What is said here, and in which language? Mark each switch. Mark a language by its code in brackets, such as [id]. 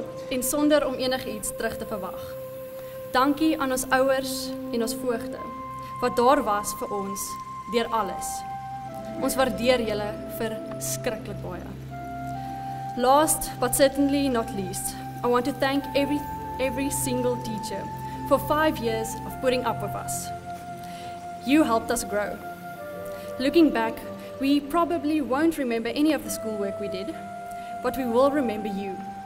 [af] En sonder om enigiets terug te verwag. Dankie aan ons ouers en ons voogte wat daar was vir ons deur alles. Ons waardeer julle verskriklik baie. [en] Last but certainly not least, I want to thank every single teacher for 5 years of putting up with us. You helped us grow. Looking back, we probably won't remember any of the schoolwork we did, but we will remember you.